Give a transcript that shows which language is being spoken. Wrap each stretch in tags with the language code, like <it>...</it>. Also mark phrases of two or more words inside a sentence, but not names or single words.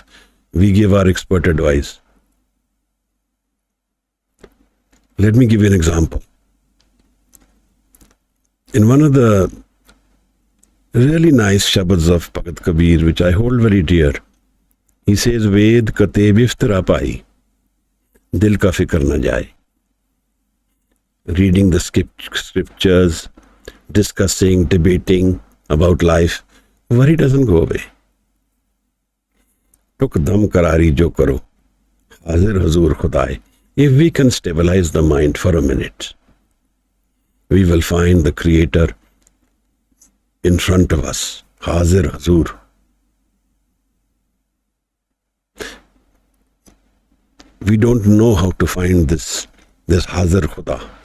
<en>We give our expert advice. Let me give you an example. In one of the really nice shabads of Bhagat Kabir, which I hold very dear, he says,</en> <pa>Ved kate biftara pai, dil ka fikr na jaye.</pa> <en>Reading the scriptures, discussing, debating about life, worry doesn't go away.</en> <pa>Tuk dam karari jo karo, hazir hazur khudai.</pa> <en>If we can stabilize the mind for a minute, we will find the Creator in front of us,</en> <pa>hazir hazur.</pa> <en>We don't know how to find this</en> <pa>hazir khuda.</pa>